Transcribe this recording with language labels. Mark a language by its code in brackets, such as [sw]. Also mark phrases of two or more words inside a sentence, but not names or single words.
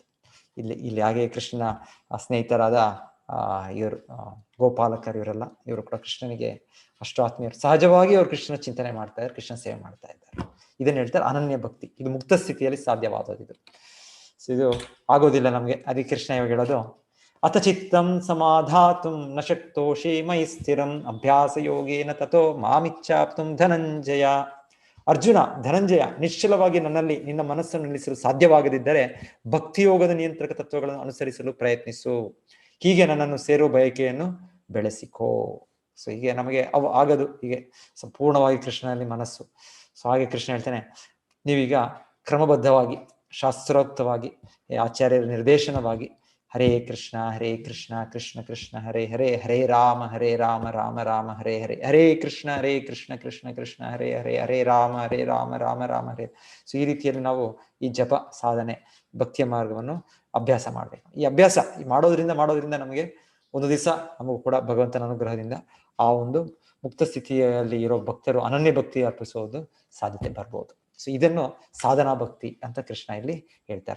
[kn] ಇಲ್ಲಿ ಹಾಗೆ ಕೃಷ್ಣನ ಸ್ನೇಹಿತರಾದ ಇವರು ಗೋಪಾಲಕರು, ಇವರು ಕೂಡ ಕೃಷ್ಣನಿಗೆ ಅಷ್ಟು ಆತ್ಮೀಯರು, ಸಹಜವಾಗಿ ಅವರು ಕೃಷ್ಣನ ಚಿಂತನೆ ಮಾಡ್ತಾ ಇದ್ದಾರೆ, ಕೃಷ್ಣ ಸೇವೆ ಮಾಡ್ತಾ ಇದ್ದಾರೆ. ಇದನ್ನ ಹೇಳ್ತಾರೆ ಅನನ್ಯ ಭಕ್ತಿ. ಇದು ಮುಕ್ತ ಸ್ಥಿತಿಯಲ್ಲಿ ಸಾಧ್ಯವಾದದ್ದು ಇದು. ಸೊ ಇದು ಆಗೋದಿಲ್ಲ ನಮ್ಗೆ, ಅದಕ್ಕೆ ಕೃಷ್ಣ ಇವಾಗ ಹೇಳೋದು, [sa] ಅಥ ಚಿತ್ತಂ ಸಮಾಧಾತುಂ ನ ಶಕ್ತೋಷಿ ಮಯಿ ಸ್ಥಿರಂ ಅಭ್ಯಾಸ ಯೋಗೇನ ತಥೋ ಮಾಮಿಚ್ಛಾಪ್ತುಂ ಧನಂಜಯ ಅರ್ಜುನ, ಧನಂಜಯ, [kn] ನಿಶ್ಚಲವಾಗಿ ನನ್ನಲ್ಲಿ ನಿನ್ನ ಮನಸ್ಸನ್ನು ನಿಲ್ಲಿಸಲು ಸಾಧ್ಯವಾಗದಿದ್ದರೆ ಭಕ್ತಿಯೋಗದ ನಿಯಂತ್ರಕ ತತ್ವಗಳನ್ನು ಅನುಸರಿಸಲು ಪ್ರಯತ್ನಿಸು. ಹೀಗೆ ನನ್ನನ್ನು ಸೇರುವ ಬಯಕೆಯನ್ನು ಬೆಳೆಸಿಕೋ. ಸೊ ಹೀಗೆ ನಮಗೆ ಅವು ಆಗದು, ಹೀಗೆ ಸಂಪೂರ್ಣವಾಗಿ ಕೃಷ್ಣನಲ್ಲಿ ಮನಸ್ಸು. ಸೊ ಹಾಗೆ ಕೃಷ್ಣ ಹೇಳ್ತಾನೆ, ನೀವೀಗ ಕ್ರಮಬದ್ಧವಾಗಿ ಶಾಸ್ತ್ರೋಕ್ತವಾಗಿ ಆಚಾರ್ಯರ ನಿರ್ದೇಶನವಾಗಿ [sa] ಹರೇ ಕೃಷ್ಣ ಕೃಷ್ಣ ಕೃಷ್ಣ ಹರೇ ಹರೇ, ಹರೇ ರಾಮ ರಾಮ ರಾಮ ಹರೇ [kn] ಹರೇ, ಹರೇ ಕೃಷ್ಣ ಕೃಷ್ಣ ಕೃಷ್ಣ ಹರೇ ಹರೇ, ಹರೇ ರಾಮ ರಾಮ ರಾಮ ಹರೇ. ಸೊ ಈ ರೀತಿಯಲ್ಲಿ ನಾವು ಈ ಜಪ ಸಾಧನೆ ಭಕ್ತಿಯ ಮಾರ್ಗವನ್ನು ಅಭ್ಯಾಸ ಮಾಡಬೇಕು. ಈ ಅಭ್ಯಾಸ ಮಾಡೋದ್ರಿಂದ ನಮಗೆ ಒಂದು ದಿವಸ ನಮಗೂ ಕೂಡ ಭಗವಂತನ ಅನುಗ್ರಹದಿಂದ ಆ ಒಂದು ಮುಕ್ತ ಸ್ಥಿತಿಯಲ್ಲಿ ಇರೋ ಭಕ್ತರು ಅನನ್ಯ ಭಕ್ತಿ ಅರ್ಪಿಸೋದು ಸಾಧ್ಯತೆ ಬರ್ಬೋದು. ಸೊ ಇದನ್ನು ಸಾಧನಾ ಭಕ್ತಿ ಅಂತ ಕೃಷ್ಣ ಇಲ್ಲಿ ಹೇಳ್ತಾರೆ.